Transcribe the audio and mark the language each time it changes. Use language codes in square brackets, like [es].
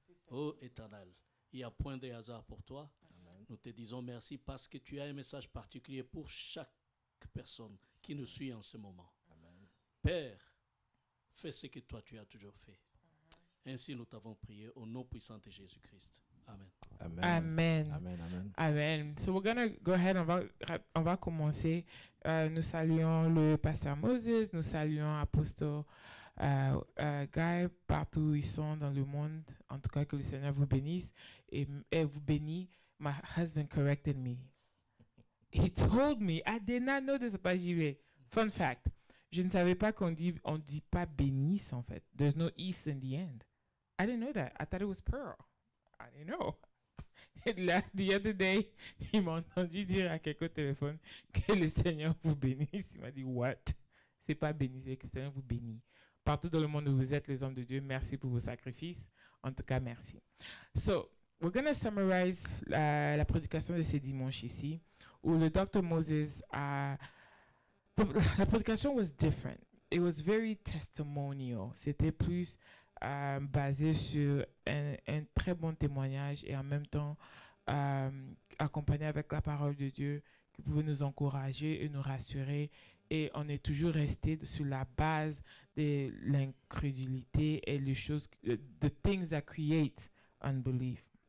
[fr] Ô Éternel, il n'y a point de hasard pour toi. Amen. Nous te disons merci parce que tu as un message particulier pour chaque personne qui nous suit en ce moment. Amen. Père, fais ce que toi tu as toujours fait. Ainsi nous t'avons prié au nom puissant de Jésus-Christ. Amen. Amen. [en] So we're going to go ahead, [fr] on va commencer. Nous saluons le pasteur Moses, nous saluons l'apôtre Guy, partout où ils sont dans le monde. En tout cas, que le Seigneur vous bénisse et vous bénisse. [en] My husband corrected me. He told me, I did not know this about JB. Fun fact, [fr] je ne savais pas on dit pas bénisse en fait. [en] There's no is in the end. I didn't know that. I thought it was pearl. I didn't know. [fr] The other day, il m'a entendu dire à quelqu'un au téléphone que le Seigneur vous bénisse. Il m'a dit, what? C'est pas béni, c'est que le Seigneur vous bénisse. Partout dans le monde où vous êtes, les hommes de Dieu, merci pour vos sacrifices. En tout cas, merci. [en] So, we're going to summarize [fr] la prédication de ce dimanche ici, où le Dr. Moses a... [en] La prédication was different. It was very testimonial. [fr] C'était plus basé sur un très bon témoignage et en même temps accompagné avec la parole de Dieu qui pouvait nous encourager et nous rassurer. Et on est toujours resté sur la base de l'incrédulité et les choses, [en] the things that create unbelief.